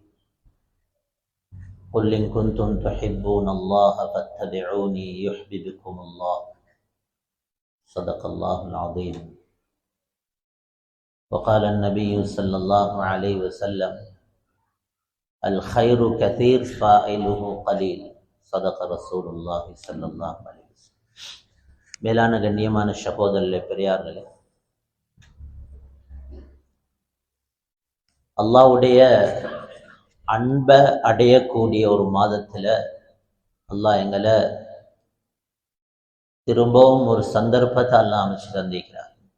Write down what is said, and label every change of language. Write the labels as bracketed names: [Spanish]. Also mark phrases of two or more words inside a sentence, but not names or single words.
[Arabic] قل إن كنتم تحبون الله فاتبعوني يحببكم الله. صدق الله العظيم. وقال النبي صلى الله عليه وسلم: الخير كثير فاعله قليل. صدق رسول الله صلى الله عليه وسلم. [Tamil] மேலான கண்ணியமான சகோதரர்களே, பெரியார்களே, அல்லாஹ்வுடைய அன்பை அடையக்கூடிய ஒரு மாதத்துல அல்லாஹ் எங்களை திரும்பவும் ஒரு சந்தர்ப்பத்தை அல்லாஹ் அமைச்சு தந்திருக்கிறார்.